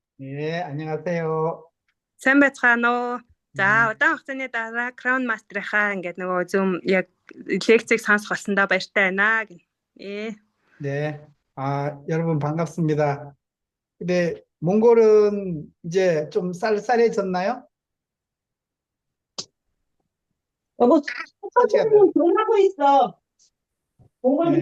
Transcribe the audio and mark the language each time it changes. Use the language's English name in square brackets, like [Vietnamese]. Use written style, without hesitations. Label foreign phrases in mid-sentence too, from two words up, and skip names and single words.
[Korean] 예, 안녕하세요. [Mongolian] Сайн байцгаана уу? За, 음, удаан хугацааны дараа Crown Master-ийнхаа ингээд нөгөө Zoom яг лекцийг сонсох болсондоо баяртай байна гин. [Korean] 네, 여러분 반갑습니다. 근데 몽골은 이제 좀 쌀쌀해졌나요? 여보, 서지가 선생님 전화하고 있어. 공부좀